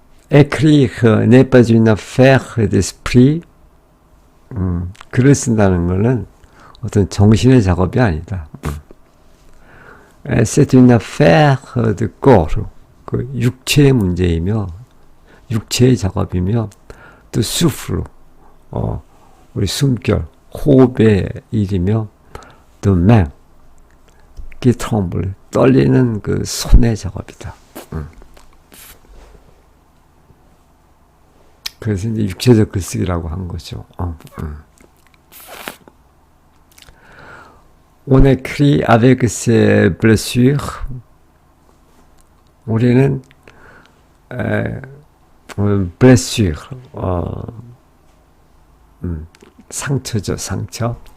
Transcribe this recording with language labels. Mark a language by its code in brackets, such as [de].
[fr] Écrire n'est pas une affaire d'esprit. [ko] 글을 쓴다는 것은 어떤 정신의 작업이 아니다. [fr] C'est une affaire de corps. [ko] 그 육체의 문제이며 육체의 작업이며 또 souffle, 우리 숨결, 호흡의 일이며 또 main, [fr] qui tremble, [ko] 떨리는 그 손의 작업이다. 그래서 이제 육체적 글쓰기라고 한 거죠. [fr] On écrit avec ses blessures. [ko] 우리는 blessure, 상처죠, 상처.